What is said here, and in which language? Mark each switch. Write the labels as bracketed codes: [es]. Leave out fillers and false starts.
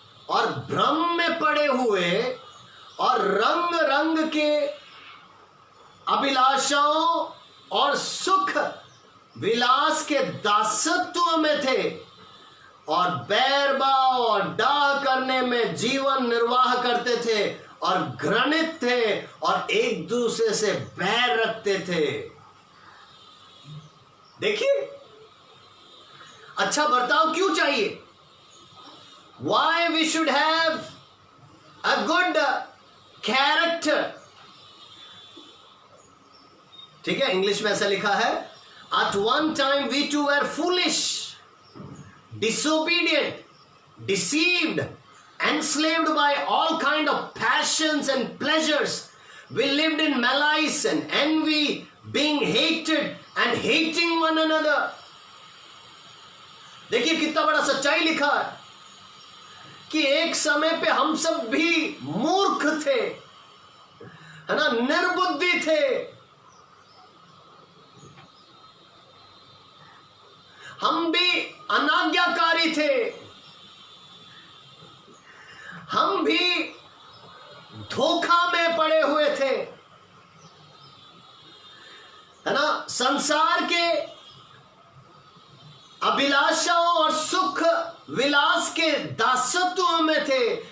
[hi] और भ्रम में पड़े हुए और रंग रंग के अभिलाषाओं और सुख विलास के दासत्व में थे और बैरभाव और डाह करने में जीवन निर्वाह करते थे और घृणित थे और एक दूसरे से बैर रखते थे। देखिए, अच्छा बर्ताव क्यों चाहिए? [en] Why we should have a good character? [hi] ठीक है, इंग्लिश में ऐसा लिखा है, [en] at one time we too were foolish, disobedient, deceived, enslaved by all kind of passions and pleasures. We lived in malice and envy, being hated and hating one another. [hi] देखिए कितना बड़ा सच्चाई लिखा है कि एक समय पे हम सब भी मूर्ख थे, है ना, निर्बुद्धि थे, हम भी अनाज्ञाकारी थे, हम भी धोखा में पड़े हुए थे, है ना, संसार के अभिलाषाओं और सुख विलास के दासत्व में थे।